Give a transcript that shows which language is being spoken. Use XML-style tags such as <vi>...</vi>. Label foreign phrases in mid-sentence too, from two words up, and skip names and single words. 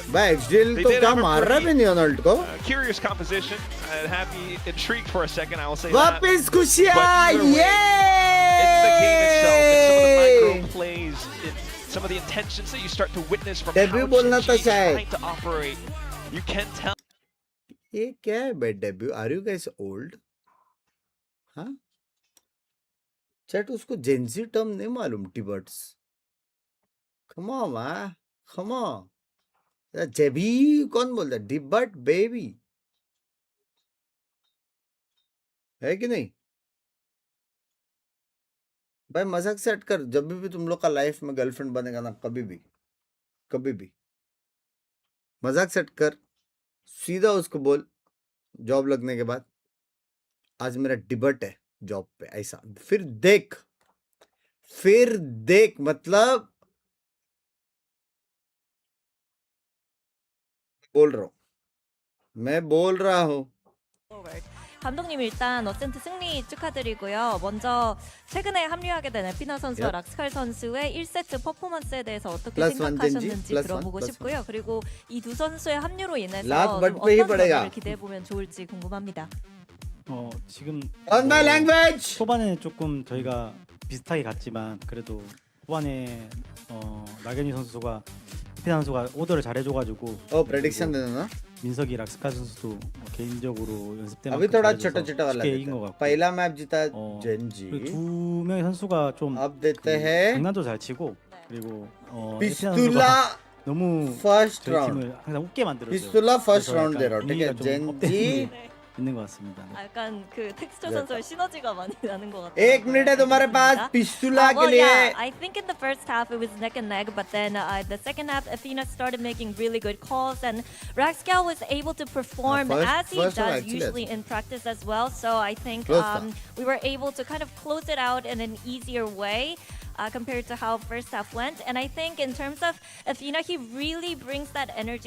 <hi>भाई XGL तो क्या मार रहा है नहीं</hi> <en>on ult</en> <hi>को?</hi> <en>Curious composition. Happy, intrigued for a second. I will say</en> <hi>वापिस खुशियाँ,</hi> <en>it's the game itself. It's some of the micro plays. It's some of the intentions that you start to witness from how GenG is trying to operate. You can tell.</en> <hi>ये क्या है</hi> <en>bad debut? Are you guys old?</en> <hi>हाँ? चैट उसको</hi> <en>Gen Z term</en> <hi>नहीं मालूम टिबर्ट्स.</hi> <en>Come on man, come on.</en> <hi>जेबी कौन बोलता है? डिबर्ट बेबी है कि नहीं? भाई मजाक सेट कर. जब भी तुम लोग का लाइफ में गर्लफ्रेंड बनेगा ना, कभी भी मजाक सेट कर. सीधा उसको बोल जॉब लगने के बाद, आज मेरा डिबर्ट है जॉब पे, ऐसा. फिर देख मतलब मैं बोल रहा हूँ.</hi> <ko>감독님 일단 어센트 승리 축하드리고요. 먼저 최근에 합류하게 된 에피나 선수와 락스칼 선수의 1세트 퍼포먼스에 대해서 어떻게 생각하셨는지 들어보고 싶고요. 그리고 이 두 선수의 합류로 인해서 어떤 점을 기대해보면 좋을지 궁금합니다. 지금</ko> <en>language!</en> <ko>초반에 조금 저희가 비슷하게 갔지만 그래도 후반에 나경이 선수가 에피나 선수가 오더를 잘해줘가지고 prediction 되나? 민석이 락스칼 선수도 개인적으로 연습 때문에</ko> <hi>अभी थोड़ा छोटा वाला</hi> <ko>이긴 것 같고</ko> <hi>पहला मैच जीता जेंजी.</hi> <ko>두 명의 선수가 좀</ko> <hi>अब देते हैं</hi> <ko>장난도 잘 치고 그리고</ko> <hi>पिस्तुला</hi> <ko>너무</ko> <hi>फर्स्ट</hi> <ko>저희</ko> <hi>राउंड.</hi> <ko>팀을 항상 웃게 만들어줘요.</ko> <en>pistol first round</en> <hi>दे रहा हूँ. ठीक है</hi> <ko>분위기가 좀</ko> <hi>जेंजी.</hi> <ko>있는 것 같습니다. 약간 그 텍스처 선수와 시너지가 많이 나는 것 같아요.</ko> <hi>1 मिनट है तुम्हारे पास पिस्तुला के लिए.</hi> <en>Yeah, I think in the first half it was neck and neck, but then the second half Athena started making really good calls, and Raxcal was able to perform as he does usually in practice as well. So I think we were able to kind of close it out in an easier way. Compared to how first half went. And I think in terms of Athena, he really brings that energy.</en>